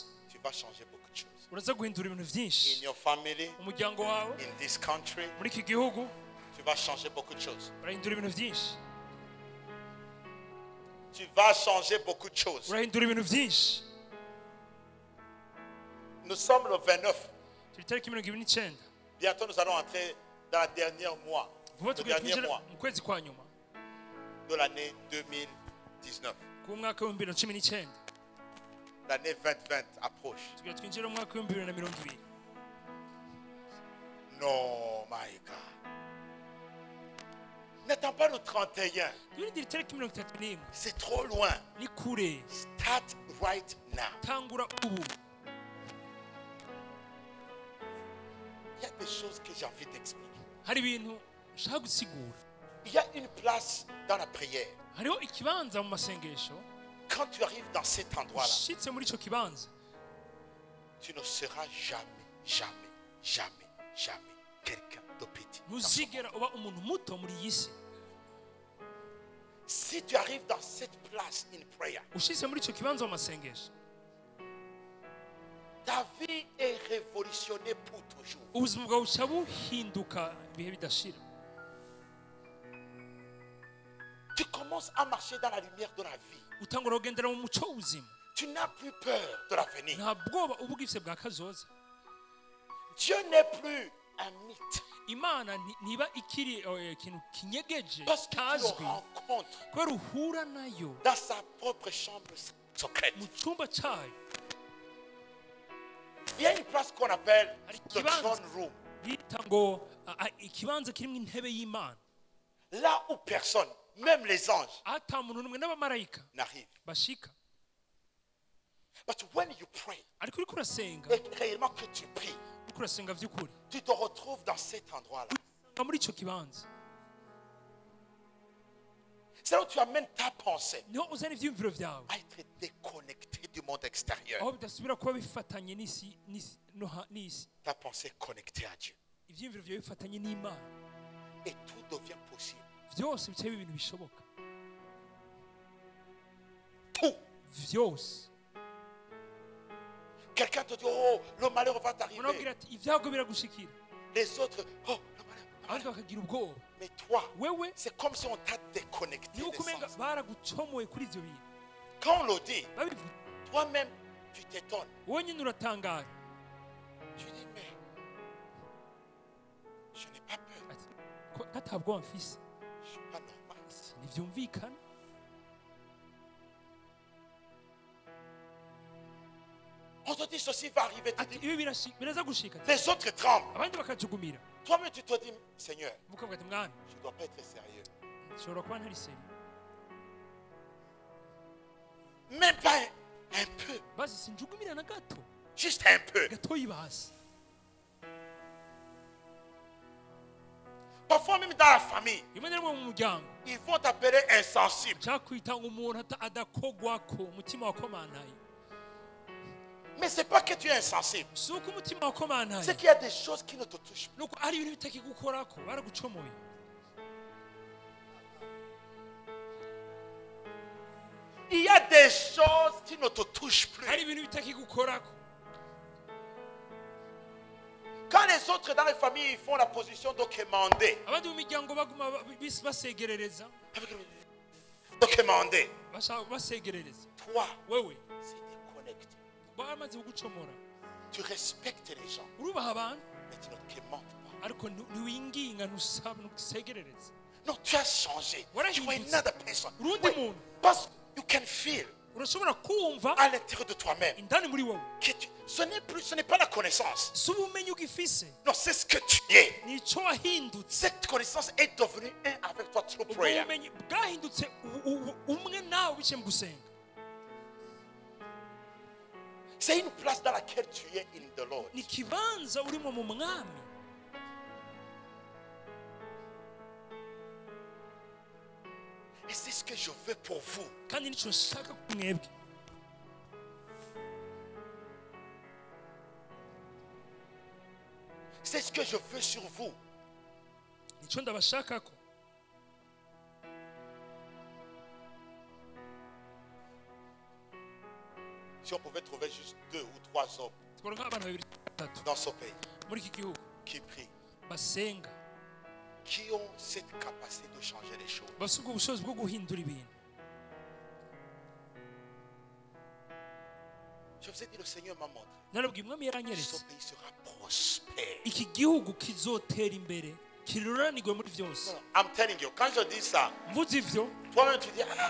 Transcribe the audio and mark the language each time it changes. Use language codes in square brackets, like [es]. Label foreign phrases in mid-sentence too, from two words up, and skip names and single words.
[fr] tu vas changer beaucoup de choses. [rn] uraza guhindura ibintu [en] In [rn] byinshi [en] your family, [rn] umuryango wawe, [en] in this country, [rn] muri iki gihugu [fr] tu vas changer beaucoup de choses. [rn] urahindura ibintu byinshi, [fr] Tu vas changer beaucoup de choses. [rn] urahindura ibintu byinshi. [fr] Nous sommes le 29. [rn] Turi tariki 29. [fr] Bientôt, nous allons entrer dans le dernier mois. [rn] Vuba [fr] Le [rn] tugiye [fr] dernier [rn] twinjira [fr] mois [rn] mu kwezi kwa nyuma [fr] de l'année 2019. [rn] k'umwaka w'ibihumbi bibiri na cumi n'icyenda. [fr] L'année 2020 approche. [rn] Tugiye twinjira mu mwaka w'ibihumbi bibiri na mirongo ibiri. [en] Non, my God. [fr] N'attends pas le 31. [rn] Twirindire itariki 31. [fr] C'est trop loin. [rn] Ni kure. [en] Start right now. [rn] Tangura ubu. [fr] Il y a des choses que j'ai envie d'expliquer. [rn] Hari ibintu nshaka gusigura. [fr] Il y a une place dans la prière. [rn] Hariho ikibanza mu masengesho. [fr] Quand tu arrives dans cet endroit-là, [rn] Ushitse muri ico kibanza [fr] tu ne seras jamais quelqu'un de petit. [rn] ntuzigera uba umuntu muto muri iyi si. [fr] Si tu arrives dans cette place [en] in prayer, [rn] Ushitse muri ico kibanza mu masengesho, [fr] ta vie est révolutionnée pour toujours. [rn] ubuzima bwawe buca buhinduka ibihe bidashira. [fr] Tu commences à marcher dans la lumière de la vie. [rn] Utangura kugendera mu muco w'ubuzima. [fr] Tu n'as plus peur de l'avenir. [rn] Nta bwoba uba ugifise bwa kazoza. [fr] Dieu n'est plus un mythe. [rn] Imana niba ikiri ikintu kinyegeje [fr] Parce que tu [rn] kazwi, [fr] le rencontres [rn] kubera uhura nayo [fr] dans sa propre chambre secrète. [rn] mu cyumba cyayo. [fr] Il y a une place qu'on appelle [rn] Hari [en] the [rn] ikibanza [en] throne room. [rn] yita ngo ikibanza kirimo intebe y'Imana. [fr] Là où personne, même les anges, [rn] Ata muntu n'umwe n'abamarayika [fr] n'arrive. [rn] bashika. [en] But when you pray, [rn] Ariko uriko urasenga, [fr] et réellement que tu pries, [rn] uriko urasenga vy'ukuri. [fr] tu te retrouves dans cet endroit-là. [rn] Nga muri ico kibanza. [fr] C'est là où tu amènes ta pensée [rn] Niho uzana ivyiyumviro vyawe. [fr] à être déconnecté du monde extérieur. [rn] Aho bidasubira kuba bifatanye n'isi. [fr] Ta pensée connectée à Dieu. [rn] Ivyiyumviro vyawe bifatanye n'Imana. [fr] Et tout devient possible. [rn] Vyose bicaye ibintu bishoboka. [fr] Tout. [rn] Vyose. [fr] Quelqu'un te dit, oh, le malheur va t'arriver. [rn] Unabwira ati ibyago biragushikira. [fr] Les autres, oh, le malheur. [rn] Abandi bakagira ubwoba. [fr] Mais toi, [rn] Wewe [fr] c'est comme si on t'a déconnecté [rn] niho [fr] des [rn] kumenga [fr] sens. [rn] baragucomoye kuri ivyo bintu. [fr] Quand on le dit, [rn] Babivuga. [fr] toi-même, tu t'étonnes. [rn] Wowe nyine uratangara. [fr] Tu dis, mais je n'ai pas peur. [rn] Ati ko katabwoba mfise. [fr] Je ne suis pas normal. [rn] Ntivyumvikana. [fr] On te dit, ceci va arriver. Tu [rn] Ati [fr] dis, [rn] ibi biraza gushika. [fr] les autres tremblent. [rn] Abandi bakajugumira. [fr] Toi-même, tu te dis, Seigneur, [rn] Mukavuga ati mwami, [fr] je ne dois pas être sérieux. [rn] nshobora kuba ntari serieux. [fr] Même pas un peu. [rn] Basi sinjugumira na gato. [fr] Juste un peu. [rn] Gatoyi basi. [fr] Parfois, même dans la famille, [rn] Rimwe na rimwe mu muryango [fr] ils vont t'appeler insensible. [rn] cyakwita umuntu adakogwako umutima wakomanaye. [fr] Mais ce n'est pas que tu es insensible. [rn] Si uko umutima wakomanaye. [fr] C'est qu'il y a des choses qui ne te touchent pas. [rn] Nuko ari ibintu bitakigukorako baragucomoye. [fr] Il y a des choses qui ne te touchent plus. [rn] Hari ibintu bitakigukorako. [fr] Quand les autres dans les familles ils font la position de quémander, [rn] Abandi mu miryango baguma basegerereza. [fr] de quémander, [rn] Basegerereza. [fr] toi, [rn] Wewe [fr] c'est déconnecté. [rn] bamaze kugucomora. [fr] Tu respectes les gens, [rn] Urubaha abantu [fr] mais tu ne quémandes pas. [rn] ariko ntiwinginga ntusaba ntusegerereza. [fr] Non, tu as changé. Voilà, Tu il es dit. [en] another person. [rn] Urundi [fr] Oui, [rn] muntu [fr] parce que [en] you can feel [rn] urashobora kumva [fr] à l'intérieur de toi-même [rn] indani muri wowe. [fr] que ce n'est pas la connaissance. [rn] Si ubumenyi ugifise [fr] Non, c'est ce que tu es. [rn] nico wahindutse. [fr] Cette connaissance est devenue un avec toi through [rn] Ubwo [en] prayer. [rn] bumenyi bwahindutse umwe nawe biciye mu gusenga. [fr] C'est une place dans laquelle tu es [en] in the Lord. [rn] Ni kibanza urimo mu mwami. [fr] Et c'est ce que je veux pour vous. [rn] Kandi nico nshaka ku mwebwe. [fr] C'est ce que je veux sur vous. [rn] Nico ndabashakako. [fr] Si on pouvait trouver juste 2 ou 3 hommes [rn] Tworonka abantu babiri batatu [fr] dans ce pays [rn] muri iki gihugu [fr] qui prient, [rn] basenga [fr] qui ont cette capacité de changer les choses. [rn] bafite ubwo bushobozi bwo guhindura ibintu. [fr] Je vous ai dit, le Seigneur m'a montré. [rn] Narabwiye umwami [fr] Ce [rn] yaranyeretse [fr] pays sera prospère. [rn] iki gihugu kizotera imbere kiruranirwe muri byose. [en] Non, I'm telling you, [fr] quand je dis ça, [rn] Mvuze ivyo [fr] toi-même tu dis, ah,